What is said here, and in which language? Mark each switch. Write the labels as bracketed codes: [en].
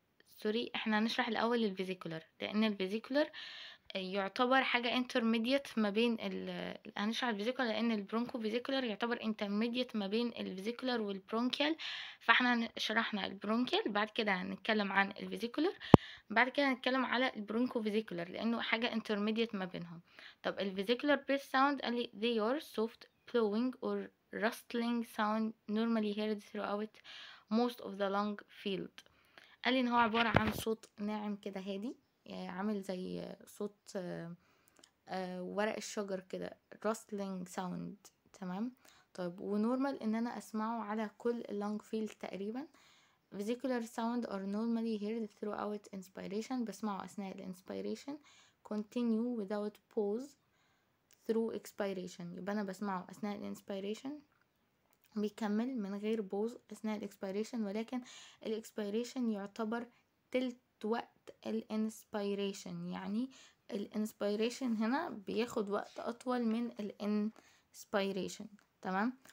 [ar] سوري، احنا هنشرح الاول الفيزيكولار لان الفيزيكولار يعتبر حاجة intermediate ما بين هنشرح الفيزيكولار لأن البرونكو فيزيكولار يعتبر intermediate ما بين الفيزيكولار والبرونكيال. فاحنا شرحنا البرونكيال، بعد كده هنتكلم عن الفيزيكولار، بعد كده هنتكلم على البرونكو فيزيكولار لأنه حاجة intermediate ما بينهم. طب الفيزيكولار [en] breath sound [ar] قال لي [en] they are soft blowing or rustling sound normally heard throughout most of the lung field. [ar] قال لي ان هو عبارة عن صوت ناعم كده هادي، يعني عامل زي صوت ورق الشجر كده rustling sound. تمام. طيب ونورمال ان انا اسمعه على كل اللونج فيلد تقريبا. [en] Vesicular sound are normally heard throughout inspiration، [ar] بسمعه اثناء الانسبيريشن. [en] continue without pause through expiration، [ar] يبقى انا بسمعه اثناء الانسبيريشن بيكمل من غير بوز اثناء الاكسبيريشن، ولكن الاكسبيريشن يعتبر تلت وقت الانسبيريشن، يعني الانسبيريشن هنا بياخد وقت اطول من الانسبيريشن. تمام.